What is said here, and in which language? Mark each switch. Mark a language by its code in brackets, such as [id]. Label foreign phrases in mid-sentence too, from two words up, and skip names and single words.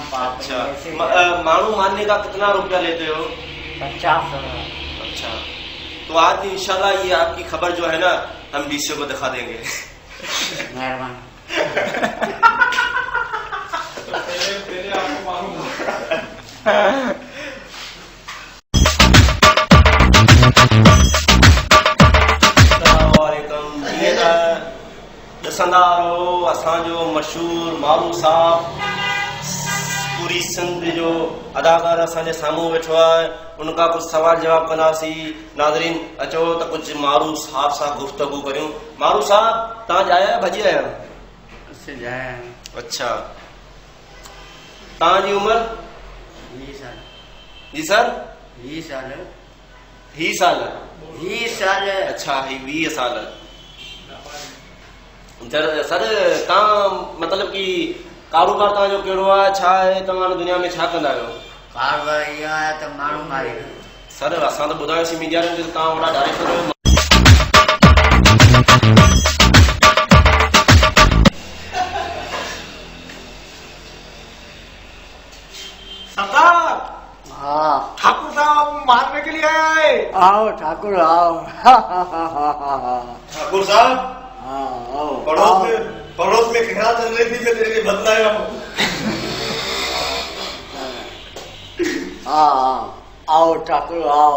[ur] اچھا مانو مارنے کا کتنا روپیہ لیتے ہو? 50। اچھا تو آج انشاءاللہ یہ آپ کی خبر جو ہے نا ہم ڈی سی کو دکھا دیں گے. مہربانی. پہلے آپ کو معلوم [sd] ॾिसंदारो असांजो मशहूर मारू साहब पूरी सिंध जो अदाकार असांजे साम्हूं वेठो आहे। उनका कुछ सवाल जवाब कंदासीं। नाज़रीन अचो त कुछ मारू साहब सां गुफ्तगू करियूं। मारू साहब तव्हां जाया भॼी आया? अच्छा तव्हांजी उम्र? 20 साल। जी सर? 20 साल। 20 साल? 20 साल। अच्छा 20 साल। सर तव्हां मतलब कि कारोबार तव्हांजो कहिड़ो आहे? छा आहे? तव्हां दुनिया में छा कंदा आहियो? कारोबार इहो आहे त माण्हू मारी। सर असां त ॿुधायोसीं मीडिया में तव्हां वॾा डायरेक्टर आहियो। [ur] سردار. ہاں ٹھاکر صاحب مارنے کے لیے آیا ہے. آؤ ٹھاکر آؤ. ٹھاکر صاحب آؤ. پڑوس میں کھیلا چل رہی تھی، میں تیرے لیے بدلایا ہوں. ہاں آؤ ٹھاکر آؤ.